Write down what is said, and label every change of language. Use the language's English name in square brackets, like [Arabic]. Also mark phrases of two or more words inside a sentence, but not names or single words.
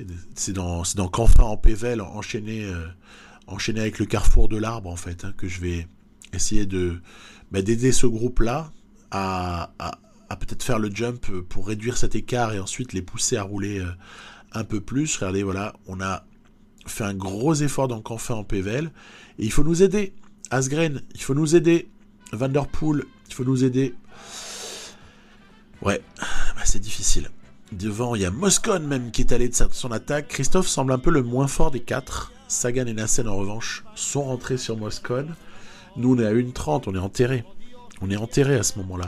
[French] C'est dans qu'enfin en Pével, enchaîné avec le carrefour de l'arbre, en fait, hein, que je vais essayer d'aider ce groupe-là à peut-être faire le jump pour réduire cet écart et ensuite les pousser à rouler un peu plus. Regardez, voilà, on a fait un gros effort dans qu'enfin en Pével. Et il faut nous aider. Asgreen, il faut nous aider. Van der Poel, il faut nous aider. Ouais, c'est difficile. Devant, il y a Moscon même qui est allé de son attaque. Christophe semble un peu le moins fort des 4. Sagan et Nassen, en revanche, sont rentrés sur Moscon. Nous, on est à 1,30, on est enterré. On est enterré à ce moment-là.